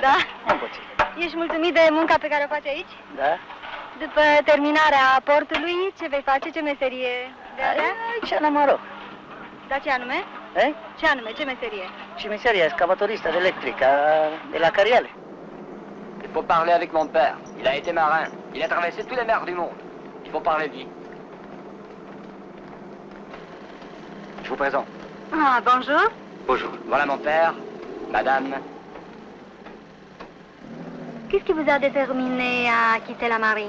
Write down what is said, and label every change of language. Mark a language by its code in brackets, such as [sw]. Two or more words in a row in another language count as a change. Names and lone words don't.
[ro] Da? Un puțin. Ești mulțumit de munca pe care o faci aici? Da? După terminarea portului, ce vei face? Ce meserie vei avea? Aici la Maroc. Da, ce anume? Eh? Ce anume? Ce meserie? Și meseria excavatoristă de electrică de la Cariale. [fr] Il faut parler avec mon père. Il a été marin. Il a traversé tous les mers du monde. Il faut parler lui. Je vous présente. Ah, bonjour. Bonjour. Voilà mon père, madame. Qu'est-ce qui vous a déterminé à quitter la marine?